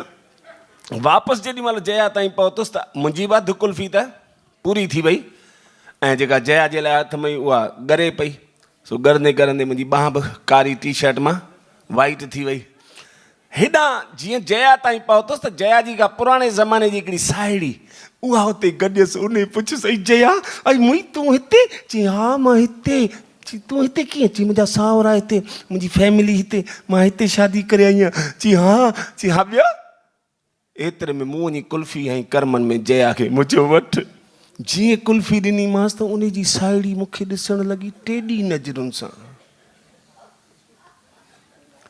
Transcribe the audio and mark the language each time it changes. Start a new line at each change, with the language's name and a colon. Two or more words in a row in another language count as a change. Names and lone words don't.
Sindhi: वापसि जेॾी महिल जया ताईं पहुतुसि त मुंहिंजी बि अधु कुल्फी त पूरी थी वई ऐं जेका जया जे लाइ हथ में उहा ॻरे पई। सो ॻरंदे मुंहिंजी ॿांह बि कारी टी शर्ट मां वाइट थी वई। हेॾा जीअं जया ताईं पहुतुसि त जया जी का पुराणे ज़माने जी हिकिड़ी साहेड़ी उहा हुते गॾियसि। उन पुछियसि, जया अई मुई तूं हिते? चई हा मां हिते। चई तूं हिते कीअं? चई मुंहिंजा साहुरा हिते, मुंहिंजी फैमिली हिते, मां हिते शादी करे आई आहियां। चई हा ॿियो? एतिरे में मूं वञी कुल्फी ऐं कर्मनि में जया खे मुंहिंजो वटि। जीअं कुल्फी ॾिनीमांसि त उन जी साहेड़ी मूंखे ॾिसणु लॻी टेॾी नज़रुनि सां।